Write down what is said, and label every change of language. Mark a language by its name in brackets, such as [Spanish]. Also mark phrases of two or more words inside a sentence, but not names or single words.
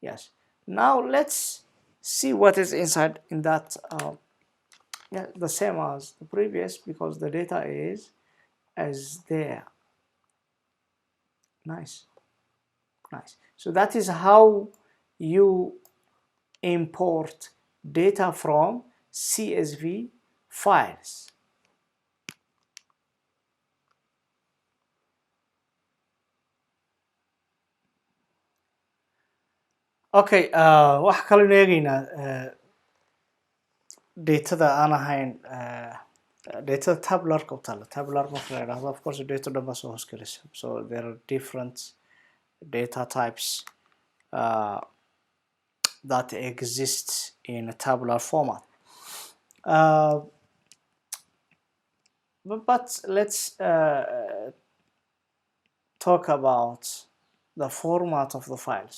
[English] Now let's see what is inside in that Yeah, the same as the previous because the data is as there. Nice. So that is how you import data from CSV files. [Somali] Okay, waxa kale oo eegaynaa datada aan ahayn datada tabularka u taala tabular marka la yidhaahdo [English] of course [Somali] data dhan baa soo hoos gelaysa [English] so there are different data types that exist in a tabular format. But let's talk about the format of the files.